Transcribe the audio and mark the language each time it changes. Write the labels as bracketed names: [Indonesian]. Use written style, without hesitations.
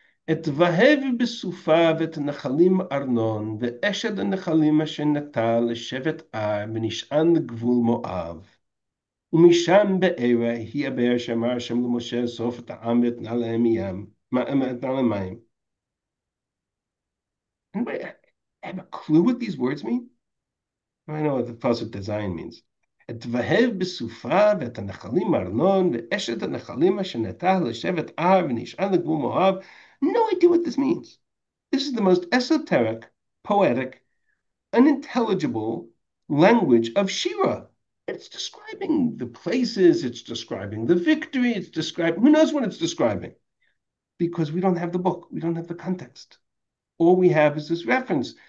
[Hebrew] את והב בסופה ואת נחלים ארנון, ואשד הנחלים אשר נטל לשבט ונשען לגבול מואב. ומשם בארה היא הבאר שאמר השם למשה אסוף את העם ואתנה להם מים. [English] Anybody have a clue what these words mean? I know what the pasuk design means. [Hebrew] את והב בסופה ואת הנחלים ארנון ואשת הנחלים אשר נטל לשבט ונשען לגבול מואב. [English] No idea what this means. This is the most esoteric, poetic, unintelligible language of Shira. It's describing the places, it's describing the victory, it's describing, who knows what it's describing? Because we don't have the book, we don't have the context. All we have is this reference.